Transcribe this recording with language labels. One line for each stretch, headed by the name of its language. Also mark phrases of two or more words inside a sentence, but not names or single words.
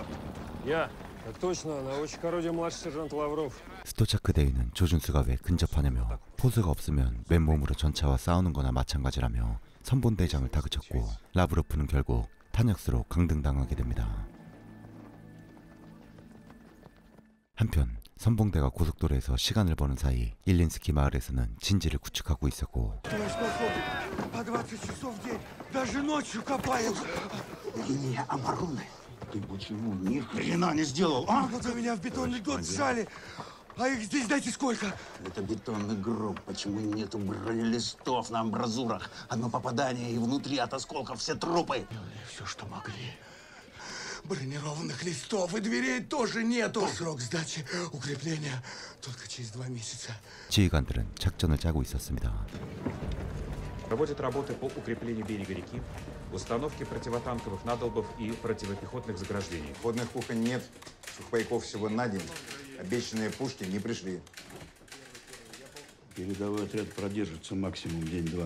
Russian: Я. Так точно. наводчик орудия младший сержант Лавров.
Korean: 스토차크 대위는 조준수가 왜 근접하냐며 포수가 없으면 맨몸으로 전차와 싸우는 거나 마찬가지라며 선본대장을 다그쳤고 라브로프는 결국 탄약수로 강등당하게 됩니다. 한편 선봉대가 고속도로에서 시간을 버는 사이 일린스키 마을에서는 진지를 구축하고 있었고
Russian: По 20 часов в день. Даже ночью копаем. Линия обороны. Ты почему ни хрена не сделал, а? Вот у меня в бетонный год сжали. А их здесь знаете сколько? Это бетонный гроб. Почему нету бронелистов на амбразурах? Одно попадание и внутри от осколков все трупы. Все, что могли. Бронированных листов и дверей тоже нету. Срок сдачи укрепления только через 2 месяца.
Korean: 지휘관들은 작전을 짜고 있었습니다.
Russian: Проводят работы по укреплению берега реки, установке противотанковых надолбов и противопехотных заграждений. Водных кухонь нет, сухпайков всего на день. Обещанные пушки не пришли. Передовой отряд продержится максимум день-два.